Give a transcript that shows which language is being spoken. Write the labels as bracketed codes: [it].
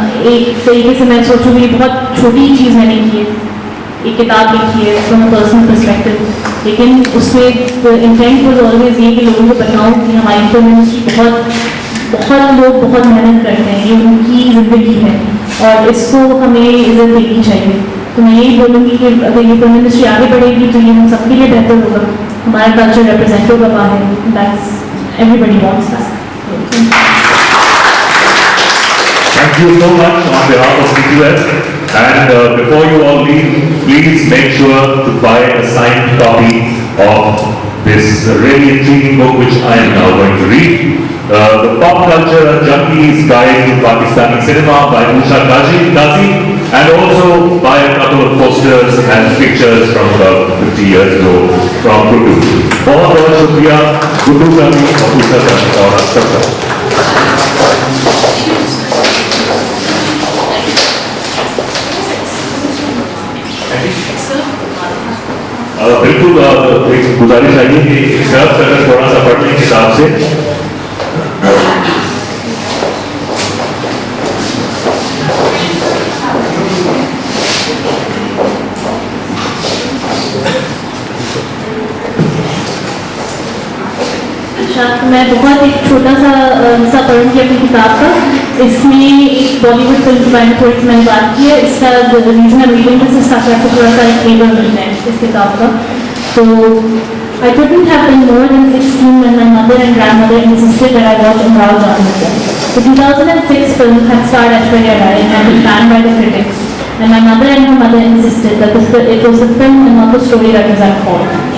[hi] एक तरीके से मैं सोचूँ मेरी बहुत छोटी चीज़ मैंने की है, एक किताब लिखी है [en] from personal perspective, [hi] लेकिन उसमें [en] intent was always [hi] ये कि लोगों को बताऊँ कि हमारी फिल्म इंडस्ट्री बहुत लोग बहुत मेहनत करते हैं, ये उनकी ज़िंदगी है और इसको हमें इज्जत देनी चाहिए। तो मैं यही बोलूँगी कि अगर ये फिल्म इंडस्ट्री आगे बढ़ेगी तो ये हम सबके लिए बेहतर होगा, हमारा कल्चर रिप्रेजेंट होगा बाहर। [en] That's everybody wants that. Thank you so much on behalf of CQS. And before you all leave, please make sure to buy a signed copy of this really intriguing book which I am now going to read. The Pop Culture Junkie's Guide to Pakistani Cinema by Usha Qazi, and also buy a couple of posters and pictures from about 50 years ago from Guddu. [hi] बहुत बहुत शुक्रिया गुड्डू का भी और Usha का और सबका। बिल्कुल एक गुजारिश आई है कि सब अगर थोड़ा सा पढ़ लें किताब से। मैं बहुत एक छोटा सा हिस्सा पढ़ूंगी अपनी किताब का। इसमें एक बॉलीवुड फिल्म के बारे में थोड़ी सी मैंने बात की है। इसका रीजन [en] reading this [hi] इसका आपको थोड़ा सा एक फ्लेवर मिलता है इस किताब का। [en] तो I couldn't have been more than 16 when my mother and grandmother insisted that I watch Imran Khan with them. The 2006 film had starred Aishwarya Rai and had been banned by the critics, and my mother and her mother insisted that it was the film and not the story that was at fault.